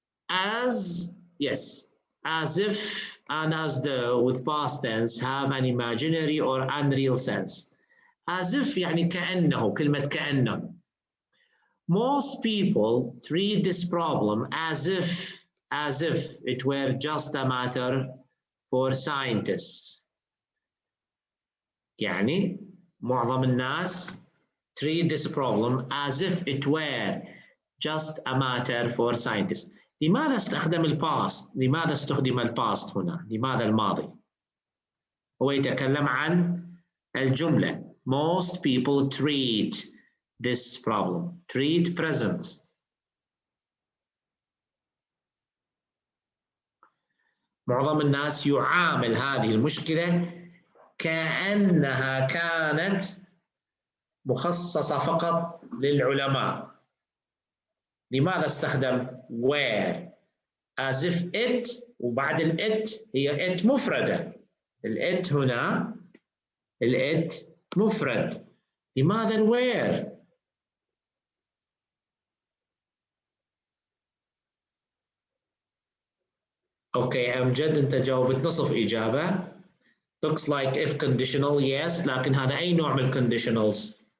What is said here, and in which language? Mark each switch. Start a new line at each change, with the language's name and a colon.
English: As, yes, as if and as though with past tense have an imaginary or unreal sense. As if
Arabic: يعني كأنه، كلمة كأنه.
English: Most people treat this problem as if it were just a matter for scientists.
Arabic: يعني معظم الناس
English: treat this problem as if it were just a matter for scientists.
Arabic: لماذا استخدم الباست؟ لماذا استخدم الباست هنا؟ لماذا الماضي؟ هو يتكلم عن الجملة.
English: Most people treat this problem. Treat present.
Arabic: معظم الناس يعامل هذه المشكلة كأنها كانت مخصصة فقط للعلماء. لماذا استخدم
English: where؟ as if it
Arabic: وبعد ال it هي it مفردة. ال it هنا ال it مفرد. لماذا ال where؟ اوكي امجد انت جاوبت نصف اجابة.
English: looks like if conditional yes،
Arabic: لكن هذا اي نوع من
English: conditionals؟